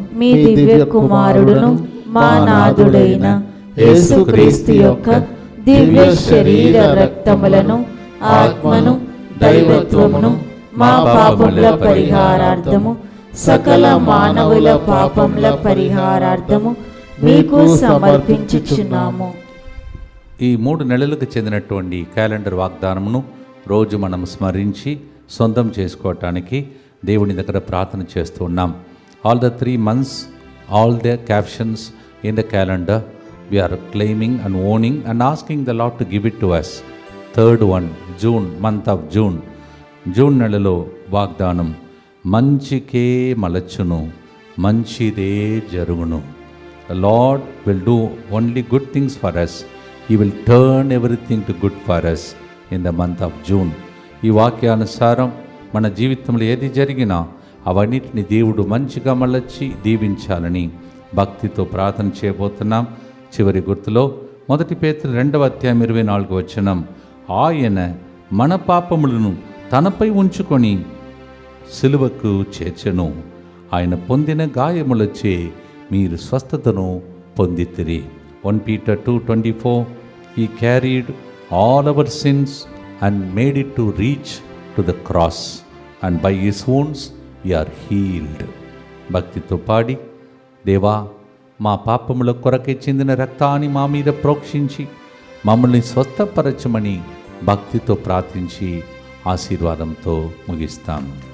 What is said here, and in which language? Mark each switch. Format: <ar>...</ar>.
<te>మీ దివ్య కుమారుడును మా నాథుడైన యేసుక్రీస్తు యొక్క దివ్య శరీర రక్తములను ఆత్మను దైవత్వమును మా పాపముల పరిహారార్థము సకల మానవుల పాపముల పరిహారార్థము మీకు సమర్పించుచున్నాము. ఈ 3 నెలలకు చెందినటువంటి క్యాలెండర్ వాగ్దానమును రోజు మనం స్మరించి సొంతం చేసుకోవటానికి దేవుని దగ్గర ప్రార్థన చేస్తూ ఉన్నాం.</te> <en>All the 3 months, all the captions in the calendar, we are claiming and owning and asking the Lord to give it to us. Third one, June, month of June.</en> <te>June నెలలో వాగ్దానం, మంచికే మలచును, మంచిదే జరుగును.</te> <en>The Lord will do only good things for us. He will turn everything to good for us in the month of June.</en> <te>ఈ వాక్యానుసారం మన జీవితంలో ఏది జరిగినా అవన్నిటిని దేవుడు మంచిగా మలచి దీవించాలని భక్తితో ప్రార్థన చేయబోతున్నాం. చివరి గుర్తులో 1 పేతురు 2:24 ఆయన మన పాపములను తనపై ఉంచుకొని సిలువకు చేర్చెను, ఆయన పొందిన గాయములచే మీరు స్వస్థతను పొందితిరి.</te> <en>1 Peter 2:24 He carried all our sins and made it to reach to the cross, and by his wounds we are healed.</en> <te>భక్తితో పాడి, దేవా మా పాపముల కొరకే చెందిన రక్తాన్ని మా మీద ప్రోక్షించి మమ్మల్ని స్వస్థపరచమని భక్తితో ప్రార్థించి ఆశీర్వాదంతో ముగిస్తాం.</te>